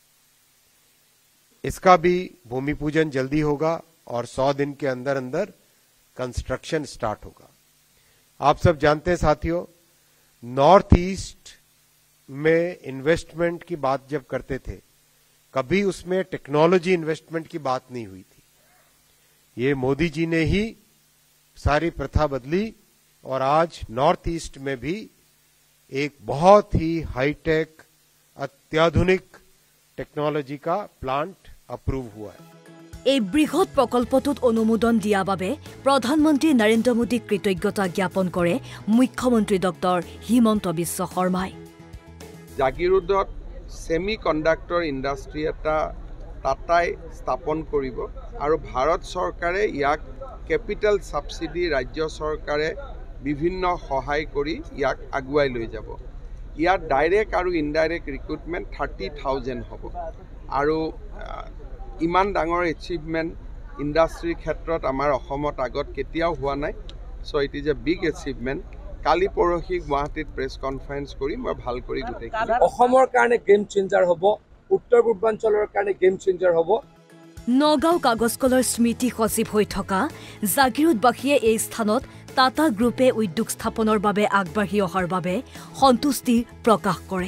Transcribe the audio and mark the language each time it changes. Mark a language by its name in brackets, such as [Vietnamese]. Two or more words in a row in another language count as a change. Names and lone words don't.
[Hindi] इसका भी भूमि पूजन जल्दी होगा और 100 दिन के अंदर अंदर [English] construction start [Hindi] होगा आप सब जानते हैं साथियों नॉर्थ ईस्ट में इन्वेस्टमेंट की बात जब करते थे कभी उसमें [English] technology investment [Hindi] की बात नहीं हुई थी ये मोदी जी ने ही सारी प्रथा बदली और आज नॉर्थ ईस्ट में भी एक बहुत ही हाईटेक अत्याधुनिक टेक्नोलॉजी का [English] plant approve [Hindi] हुआ है [Assamese] এই বৃহৎ প্ৰকল্পটোত অনুমোদন দিয়া বাবে প্ৰধানমন্ত্ৰী নৰেন্দ্ৰ মোদীক কৃতজ্ঞতা জ্ঞাপন কৰে মুখ্যমন্ত্ৰী ডক্টৰ হিমন্ত বিশ্ব শৰ্মাই জাগিৰোডত [English] semi conductor industry [Assamese] এটা টাটাই স্থাপন কৰিব আৰু ভাৰত চৰকাৰে ইয়াক [English] capital subsidy [Assamese] ৰাজ্য চৰকাৰে বিভিন্ন সহায় কৰি ইয়াক আগুৱাই লৈ যাব ইয়াত ডাইৰেক্ট আৰু [English] indirect recruitment [Assamese] 30,000 হ'ব আৰু ইমান ডাঙৰ [English] achievement industryৰ [Assamese] ক্ষেত্ৰত আমাৰ অসমত আগত কেতিয়াও হোৱা নাই [English] so it is a big achievement [Assamese] কালি পৰহি গুৱাহাটীত [English] press conference [Assamese] কৰি মই ভাল কৰি গোটেইখিনি অসমৰ কাৰণে [English] game changer [Assamese] হ'ব উত্তৰ পূৰ্বাঞ্চলৰ কাৰণে [English] game changer [Assamese] হ'ব নগাঁও কাগজ কলৰ স্মৃতি সচিব হৈ থকা জাগিৰোডবাসীয়ে এই স্থানত টাটা গ্ৰুপে উদ্যোগ স্থাপনৰ বাবে আগবাঢ়ি অহাৰ বাবে সন্তুষ্টি প্ৰকাশ কৰে